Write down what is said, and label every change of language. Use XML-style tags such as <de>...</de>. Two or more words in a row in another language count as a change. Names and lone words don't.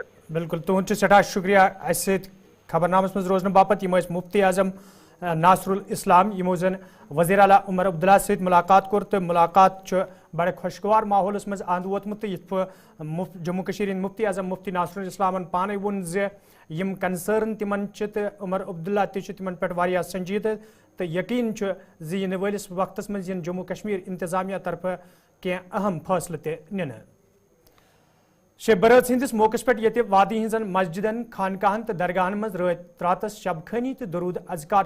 <ks>بالکل تُہُنٛد چھُ سٮ۪ٹھاہ شُکریہ اَسہِ سۭتۍ خبرنامس منٛز روزنہٕ باپتھ یِم ٲسۍ مفتی اعظم ناصر الاسلام یِمو زن وزیر اعلیٰ عمر عبداللہ سۭتۍ ملاقات کوٚر تہٕ ملاقات چھُ بڑٕ خۄشگوار ماحولس منٛز اند ووتمُت تہٕ یِتھ پٲٹھۍ جموں کشیٖر ہٕنٛدۍ مفتی اعظم مفتی ناصر الاسلامن پانے ووٚن زِ یِم کنسرن تِمن چھِ تہٕ عمر عبداللہ تہِ چھُ تِمن پٮ۪ٹھ واریاہ سنجیدٕ تہٕ یقیٖن چھُ زِ یِنہٕ وٲلِس وقتس منٛز یِن جموں کشمیر انتظامیہ طرفہٕ</ks> <ur>کی اہم فیصلہ</ur> <ks>تہ نن شب برات ہندس موقع پہ یہ وادی ہزن مسجدن خانقاہن تو درگاہن مز راتس شب خانی تو درود اذکار</ks>